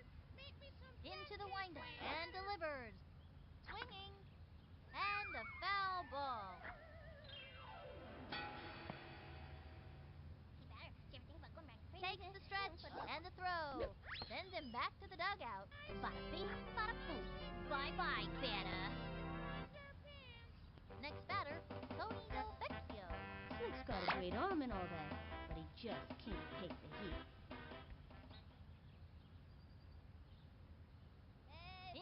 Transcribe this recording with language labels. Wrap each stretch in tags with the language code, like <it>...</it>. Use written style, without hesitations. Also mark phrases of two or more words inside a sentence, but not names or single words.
<en>Make me some pets. Into the windup and delivers. Swinging. And a foul ball. Hey, batter. Did you ever think about going back to training? Takes the stretch and the throw. Sends him back to the dugout. Bada bing, bada boom. Bye-bye, batter. Next batter, Tony Delvecchio. Slick's got a great arm and all that, but he just can't take the heat. Hey,</en>